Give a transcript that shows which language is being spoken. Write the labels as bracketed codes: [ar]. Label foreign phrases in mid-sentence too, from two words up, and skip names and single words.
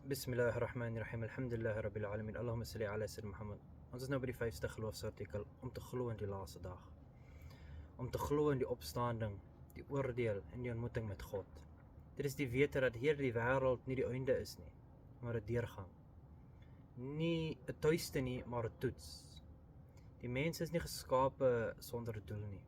[ar] بسم الله الرحمن الرحيم. الحمد لله رب العالمين. اللهم صل على سيدنا محمد. [af] Ons is nou by die 5ste geloofsartikel om te glo in die laaste dag. Om te glo in die opstanding, die oordeel en die ontmoeting met God. Dit is die wete dat hierdie wêreld nie die einde is nie, maar 'n deurgang. Nie 'n tuiste nie, maar 'n toets. Die mens is nie geskape sonder 'n doel nie.